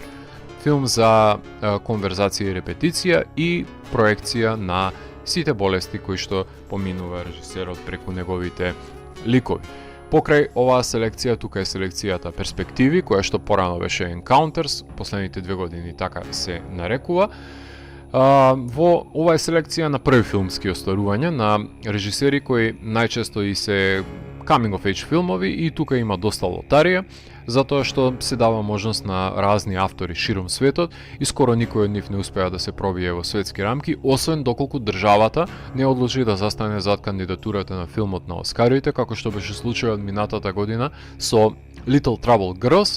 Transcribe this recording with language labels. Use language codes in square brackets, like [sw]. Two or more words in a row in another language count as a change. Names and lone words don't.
[mk] Филм за конверзација и репетиција и проекција на сите болести кои што поминува режисерот преку неговите ликови. Покрај оваа селекција, тука е селекцијата Перспективи, која што порано беше Encounters, последните 2 години така се нарекува. Во ова е селекција на први филмски остварувања на режисери кои најчесто и се [en] coming of age [mk] филмови и тука има доста лотарија, затоа што се дава можност на разни автори широм светот и скоро никој од нив не успеа да се пробие во светски рамки, освен доколку државата не одлучи да застане зад кандидатурата на филмот на Оскарите, како што беше случајот минатата година со Little Trouble Girls.